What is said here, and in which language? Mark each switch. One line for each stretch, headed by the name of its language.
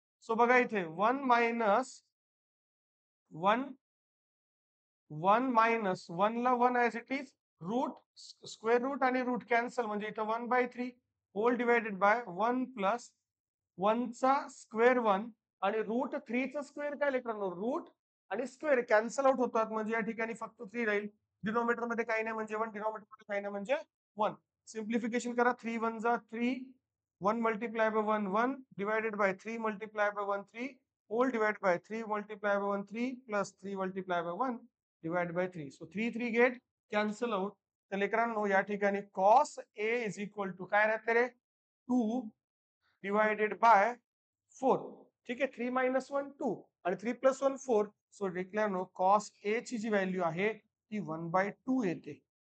Marathi: So बघा इथे 1 minus 1 1 minus 1 ला 1 as it is route square route आणि रूट कॅन्सल म्हणजे इथं 1/3 होल डिवायडेड बाय 1 प्लस 1 चा स्क्वेअर 1 आणि रूट 3 चा स्क्वेअर काय लेकरांनो? रूट आणि स्क्वेअर कॅन्सल आउट होतात म्हणजे या ठिकाणी फक्त 3 राहील. डिनोमिनेटर मध्ये काही नाही म्हणजे 1, डिनोमिनेटर मध्ये काही नाही म्हणजे 1. सिम्प्लिफिकेशन करा.
English: 3 1 जा 3, 1 multiply by 1 1 divided by 3 multiply by 1 3 whole divide by 3 multiply by 1 3 plus 3 multiply by 1 divide by 3. So 3 3 get cancel out.
Marathi: तर लेकरांनो या ठिकाणी cos A is equal to काय राहते रे? 2 डिवायडेड बाय 4. ठीक आहे, 3 मायनस 1 2 आणि 3 प्लस 1 4. सो लेकरांनो कॉस ए ची जी value आहे ती 1/2 येते.